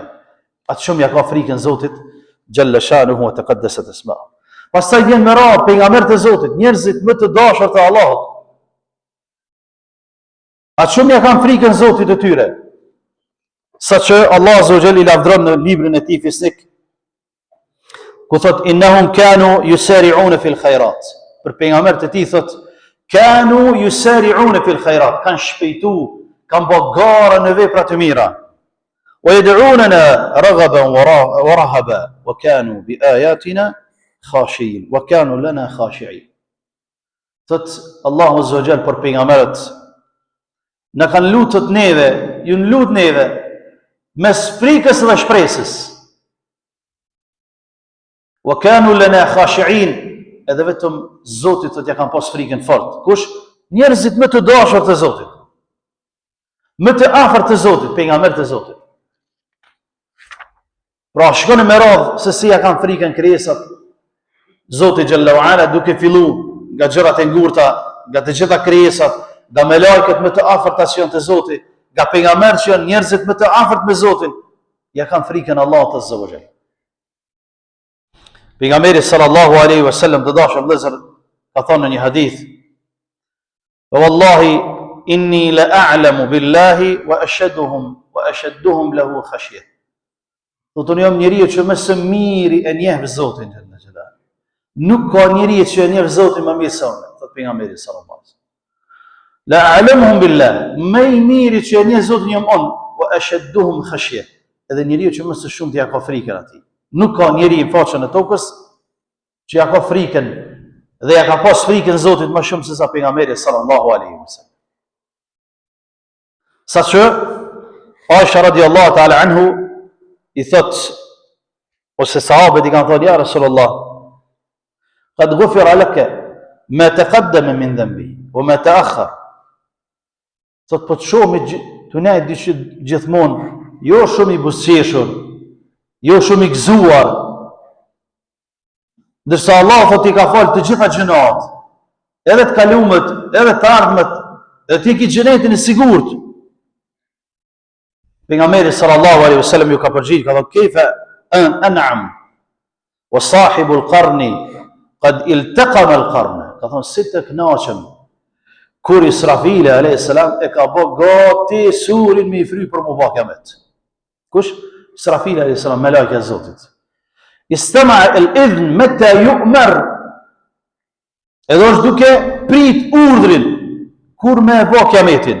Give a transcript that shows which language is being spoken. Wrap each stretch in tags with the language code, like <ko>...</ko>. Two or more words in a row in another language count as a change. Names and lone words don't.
<sq>Atë shumë ja ka frikën Zotit</sq> <ar>جل شأنه وتقدست أسماؤه.</ar> <sq>Pastaj vjen me radhë pejgamberët e Zotit, njerëzit më të dashur të Allahut. Atë shumë ja kanë frikën Zotit të tyre. Saqë Allah</sq> <ar>عز وجل</ar> <sq>i lavdron në librin e tij Fisnik, ku thot</sq> <ar>إنهم كانوا يسارعون في الخيرات.</ar> <sq>Për pejgamberët e tij thot</sq> <ar>كانوا يسارعون في الخيرات,</ar> <sq>kanë shpejtu, kanë bërë gara në vepra të mira.</sq> <ar>ويدعوننا رغبا ورهبا وكانوا بآياتنا خاشيين وكانوا لنا خاشعين.</ar> <sq>Thot Allahu</sq> <ar>عز وجل</ar> <sq>për pejgamberët, na kanë lutur neve, ju lut neve mes frikës dhe shpresës.</sq> <ar>وكانوا لنا خاشعين,</ar> <sq>edhe vetëm Zotit thot ja kanë pas frikën fort. Kush? Njerëzit më të dashur të Zotit, më të afërt të Zotit, pejgamberët e Zotit. Pra shkoni me radhë se si ja kanë frikën krijesat Zotit</sq> <ar>جل وعلا,</ar> <sq>duke fillu nga gjërat e ngurta, nga të gjitha krijesat, nga melajket më të afërta që janë të Zotit, nga pejgamberët që janë njerëzit më të afërt me Zotin, ja kanë frikën Allahut</sq> <ar>عز وجل.</ar> <sq>Pejgamberi</sq> <ar>صلى الله عليه وسلم</ar> <sq>të dashur vëllezër ka thënë në një hadith:</sq> <ar>"والله إني لأعلم بالله وأشدهم له خشية."</ar> <sq>Do të jam njeriu që më së miri e njeh Zotin</sq> <ar>جل جلاله.</ar> <sq>Nuk ka njeriu që e njeh Zotin më mirë se unë, thot pejgamberi</sq> <ar>صلى الله عليه وسلم. لأعلمهم بالله,</ar> <sq>më i miri që e njeh Zotin jam unë,</sq> <ar>وأشدهم خشية.</ar> <sq>Edhe njeriu që më së shumti ja ka frikën atij. Nuk ka njeri në faqen e tokës që ja ka frikën dhe ja ka pas frikën Zotit më shumë se sa pejgamberi</sq> <ar>صلى الله عليه وسلم.</ar> <sq>Saqë Aisha</sq> <ar>رضي الله تعالى عنه</ar> <sq>i thot, ose sahabët i kanë thonë,</sq> <ar>يا رسول الله قد غفر لك ما تقدم من ذنبي وما تأخر.</ar> <sq>Thot, po të shohim të ne gjithmonë, jo shumë i buzëqeshur, jo shumë i gëzuar, ndërsa Allah thot i ka falë të gjitha gjunat, edhe të kalumet, edhe të ardhmet, edhe ti ki xhenetin e sigurt. Pejgamberi</sq> <ar>صلى الله عليه وسلم</ar> <sq>ju ka përgjigj, ka thënë</sq> <ar>كيف أنعم وصاحب القرن قد التقم القرن.</ar> <sq>Ka thënë si të kënaqem kur Israfili</sq> <ar>عليه السلام</ar> <sq>e ka bë gati surin me i fry për mu bë kiamet. Kush? Israfili</sq> <ar>عليه السلام,</ar> <sq>melajka e Zotit.</sq> <ar>استمع الإذن متى يؤمر.</ar> <sq>Edhe është duke prit urdhrin kur me bë kiametin.</sq>